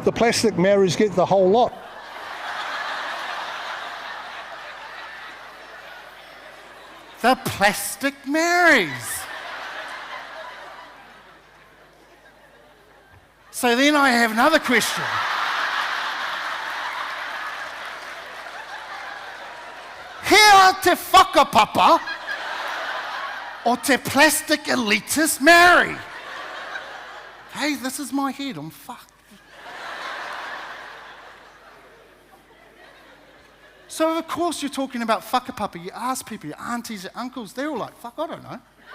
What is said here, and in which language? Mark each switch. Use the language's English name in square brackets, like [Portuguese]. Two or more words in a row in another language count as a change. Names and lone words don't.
[English] The plastic Maoris get the whole lot. The plastic Marys. So then I have another question. [Māori] Hea te whakapapa o te [English] plastic elitist [Māori] Mary? [English] Hey, this is my head, I'm fucked. So of course you're talking about whakapapa, you ask people, your aunties, your uncles, they're all like, fuck, I don't know.